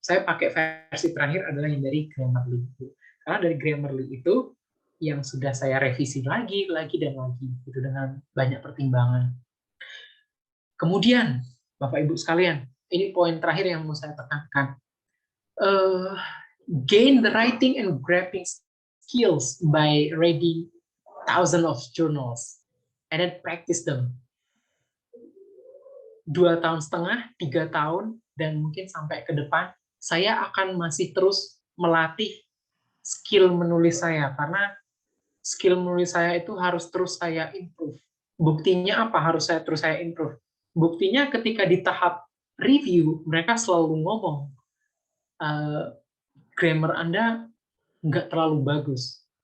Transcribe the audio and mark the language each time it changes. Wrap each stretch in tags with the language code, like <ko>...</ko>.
<id>Saya pakai versi terakhir adalah yang dari Grammarly. Karena dari Grammarly itu yang sudah saya revisi lagi dan lagi gitu dengan banyak pertimbangan. Kemudian Bapak Ibu sekalian, ini poin terakhir yang mau saya tekankan.</id> <en>Gain the writing and graphing skills by reading thousands of journals and then practice them.</en> <id>2,5 tahun, 3 tahun, dan mungkin sampai ke depan, saya akan masih terus melatih skill menulis saya, karena skill menulis saya itu harus terus saya improve. Buktinya apa harus terus saya improve? Buktinya ketika di tahap review, mereka selalu ngomong, grammar Anda nggak terlalu bagus.</id>